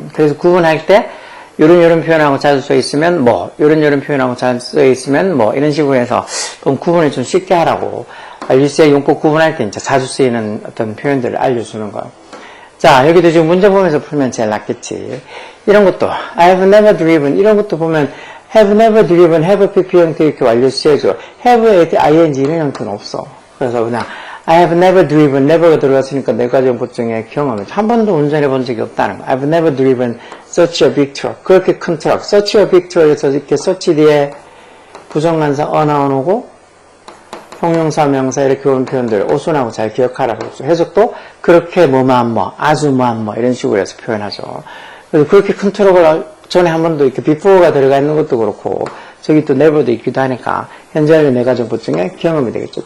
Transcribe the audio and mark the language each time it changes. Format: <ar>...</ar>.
<ko>그래서 구분할 때 요런 표현하고 자주 써 있으면 뭐 요런 표현하고 자주 써 있으면 뭐 이런 식으로 해서 좀 구분을 좀 쉽게 하라고 완료시에 용법 구분할 때 진짜 자주 쓰이는 어떤 표현들을 알려주는 거예요. 자, 여기도 지금 문제 보면서 풀면 제일 낫겠지. 이런 것도</ko> <en>I have never driven</en> <ko>이런 것도 보면 have never driven, have pp 형태 이렇게 완료시해줘. have ing 이런 형태는 없어. 그래서 그냥</ko> <en>I have never driven,</en> <ko>never가 들어갔으니까 네 가지 용법 중에 경험을 한 번도 운전해 본 적이 없다는 거.</ko> <en>I've never driven such a big truck.</en> <ko>그렇게 큰 트럭.</ko> <en>such a big truck</en> <ko>에서 이렇게 such 뒤에 부정관사 나오고 형용사, 명사 이렇게 오는 표현들 오순하고 잘 기억하라고 했죠. 해석도 그렇게 뭐만 뭐, 아주 뭐한 뭐 이런 식으로 해서 표현하죠. 그래서 그렇게 큰 트럭을 전에 한 번도 이렇게 before가 들어가 있는 것도 그렇고 저기 또 never도 있기도 하니까 현재 완료 네 가지 정보 중에 경험이 되겠죠.</ko>